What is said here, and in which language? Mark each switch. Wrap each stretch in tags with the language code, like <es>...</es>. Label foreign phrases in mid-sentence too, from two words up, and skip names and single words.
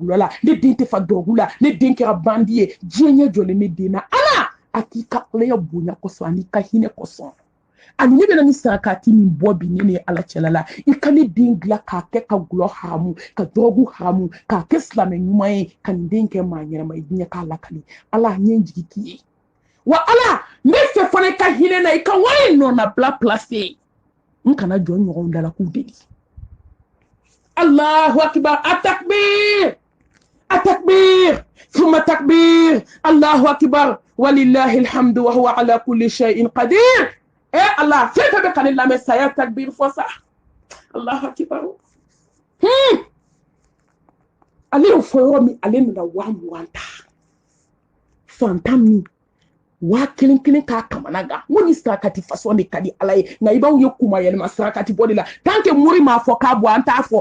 <bm>gulɔ la ne den tɛ fa dɔrɔgu la ne den kɛra bandi ye diɲɛ ɲɛ jɔlen ne den na ala a k'i ka alaya bonya kosɔn ani ka hinɛ kosɔn ani ne bɛna ni sarakati min bɔ bi ne ni ala cɛla la i ka ne den dilan k'a kɛ ka gulɔ haramu ka dɔrɔgu haramu k'a kɛ silamɛ ɲuman ye ka nin den kɛ maa ɲɛnama ye diɲɛ k'a lakali ala n ye n jigi k'i ye wa ala n bɛ fɛ fana i ka hinɛ na i ka wari nɔna bila place n kana jɔ ɲɔgɔnw da la k'u deli</bm> <ar>الله أكبر التكبير التكبير ثم تكبير الله أكبر ولله الحمد وهو على كل شيء قدير</ar> <bm>Allah fɛn fɛn bɛ ka ne lamɛn saya takbir fɔ sa</bm> <ar>الله أكبر</ar> <bm>ale y'o fɔ yɔrɔ min ale nana 20,000 ta fantan min 1,000 k'a kamana gan n ko ni sarakati fasɔn de ka di ala ye nka i b'aw ye kuma yɛlɛma sarakati bɔ de la</bm> <fr>tant que</fr> <bm>mori m'a fɔ k'a bɔ an t'a fɔ</bm>